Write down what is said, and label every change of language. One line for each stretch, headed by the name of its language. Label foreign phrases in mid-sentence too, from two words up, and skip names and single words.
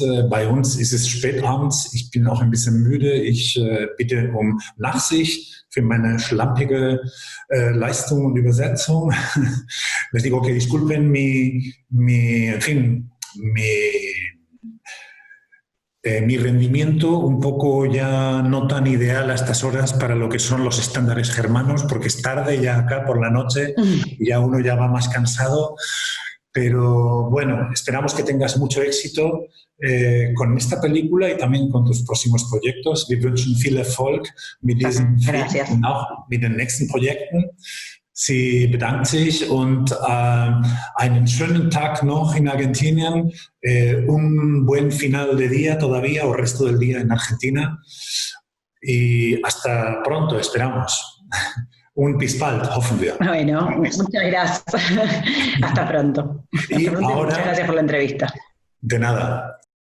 German: Bei uns ist es spätabends. Ich bin auch ein bisschen müde. Ich bitte um Nachsicht für meine schlampige Leistung und Übersetzung.
Spanish: Les digo que disculpen mi rendimiento un poco ya no tan ideal a estas horas para lo que son los estándares germanos, porque es tarde ya acá por la noche y ya uno ya va más cansado. Pero bueno, esperamos que tengas mucho éxito con esta película y también con tus próximos proyectos.
German: Wir wünschen viel Erfolg mit diesem Film und auch mit den nächsten Projekten. Sie bedankt sich und einen schönen Tag noch in Argentinien,
Spanish: un buen final de día todavía o resto del día en Argentina y hasta pronto, esperamos.
German: Un bis bald, hoffen wir.
Spanish: Bueno, muchas gracias. Hasta pronto. Y ahora, muchas gracias por la entrevista. De nada.